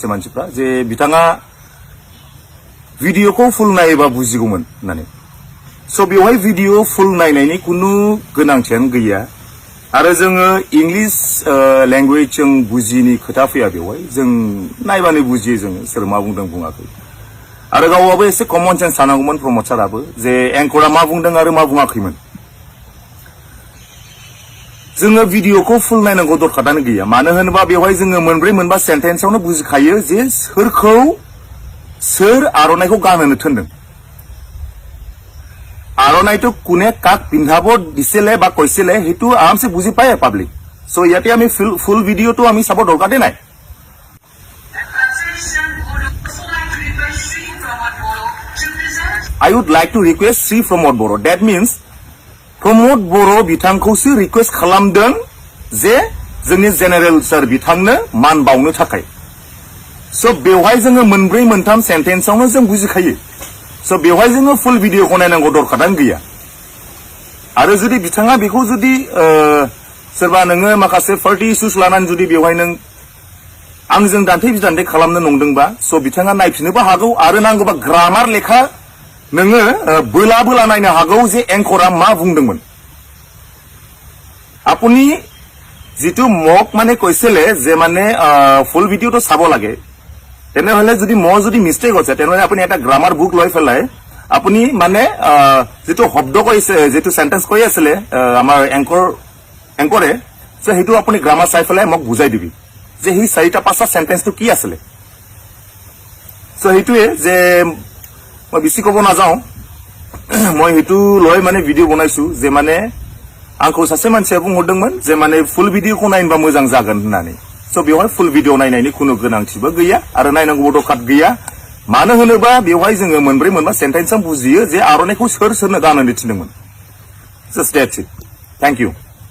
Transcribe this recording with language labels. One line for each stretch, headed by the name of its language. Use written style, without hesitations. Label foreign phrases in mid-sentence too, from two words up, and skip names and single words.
Bodo: मानसिफ्रा जे बिथाङा भिडिअखौ फुल नायोबा बुजिगौमोन होननानै स' बेवहाय भिडिअ फुल नायनायनि कुनु गोनांथियानो गैया आरो जोङो
English: English language
Bodo: जों बुजिनि खोथा फैया बेवहाय जों नायबानो बुजियो जोङो सोर मा बुंदों बुङाखै आरो गावआबो एसे
English: common sense
Bodo: थानांगौमोन प्रमोद साराबो जे एंकरा मा बुंदों आरो मा बुङाखैमोन जोङो भिडिअखौ फुल नायनांगौ दरखारानो गैया मानो होनोबा बेवहाय जोङो मोनब्रै मोनबा सेन्टेन्सआवनो बुजिखायो जे सोर आर'नाइखौ गानहोनो थिनदों आर'नाइটো
Assamese: কোনে কাক পিন্ধাব দিছিলে বা কৈছিলে হেতু আৰামছে বুজি পায় পাব্লিক সো ইয়াতে আমি ফুল ভিডিঅটো আমি চাব দৰকাৰে নাই
English: I would like to request Sri Pramod Boro. That means
Bodo: Pramod Boro बिथांखौसो रिक्वेस्ट खालामदों जे जोंनि जेनेरेल सार बिथांनो मान बावनो थाखाय सो बेवहाय जोङो मोनब्रै मोनथाम सेन्टेन्सआवनो जों बुजिखायो सो बेवहाय जोङो फुल भिडिअखौ नायनांगौ दरखारानो गैया आरो जुदि बिथाङा बेखौ जुदि सोरबा नोङो माखासे
English: party issues
Bodo: लानानै जुदि बेवहाय नों आंजों दान्थे बिदान्थे खालामनो नंदोंबा सो बिथाङा नायफिननोबो हागौ आरो नांगौबा ग्रामार लेखा नोङो बोला नायनो हागौ जे एंकरा मा बुंदोंमोन
Assamese: আপুনি जितु मक माने কৈছিলে যে মানে ফুল ভিডিঅটো চাব লাগে তেনেহলে যদি যদি মিস্টেক হৈছে তেনেহলে আপুনি এটা গ্ৰামাৰ বুক লৈ ফেলাই আপুনি মানে যেটো শব্দ কৈছে যেটো সেন্টেন্স কৈ আছিল আমাৰ এংকৰে সো হেতু আপুনি গ্ৰামাৰ চাই ফেলাই মোক বুজাই দিবি যে হি চাৰিটা পাঁচটা সেন্টেন্সটো কি আছিল সো হেতুৱে যে মই বেছি ক'ব নাযাও মই হেতু লৈ মানে ভিডিঅ বনাইছো যে মানে
Bodo: आंखौ सासे मानसिया बुंहरदोंमोन जे माने फुल भिडिअखौ नायनोबा मोजां जागोन होननानै सो बेवहाय फुल भिडिअ नायनायनि कुनु गोनांथिबो गैया आरो नायनांगौ दरखार गैया मानो होनोबा बेवहाय जोङो मोनब्रै मोनबा सेन्टेन्सआव बुजियो जे आर'नाइखौ सोरनो गानहोनो थिनदोंमोन
English: just that's it thank you